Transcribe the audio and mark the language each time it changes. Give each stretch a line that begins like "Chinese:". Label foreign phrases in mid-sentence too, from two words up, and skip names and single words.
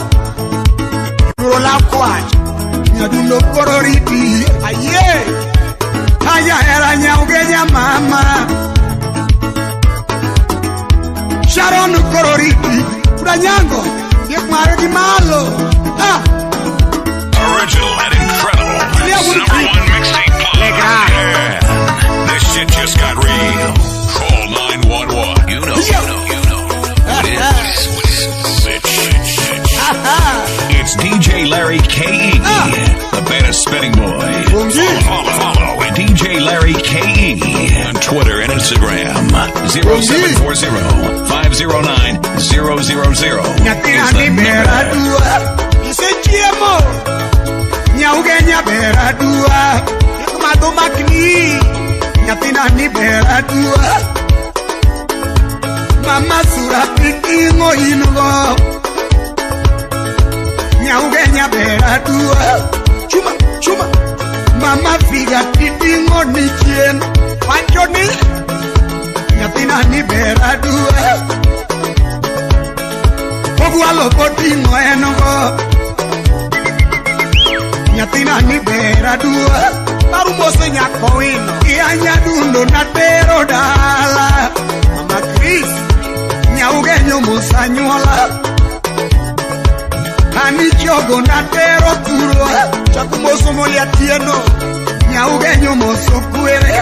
Luo (Kenya and Tanzania): Rola kwach. Nyadundo kororiti Aye. Aya era nyaugenya mama Sharon kororiti Kudanyango Yek mare di malo
English: Original and incredible. #1 mixtape pod. Yeah. This shit just got real. Call 911. You know. What is It's DJ Larry KE, the baddest spinning boy. Follow at DJ Larry KE on Twitter and Instagram. 0740-509-000.
Luo (Kenya and Tanzania): Nyathina ni bera dua Ise chiemo. Nyaugenya bera dua Ikumato makni. Nyathina ni bera dua Mama sura pitingo inugo Nyaugenya bera dua Chuma. Mama figa pitingo ni chien Panchoni. Nyathina ni bera dua Ogwalo potingo enugo Nyathina ni bera dua Barumo se nyako ino. Ia nyadundo na tero dala Mama Chris. Nyaugenyo musanyuola Ani jogo na tero kurwa Chakumoso moli atieno. Nyaugenyo moso kwere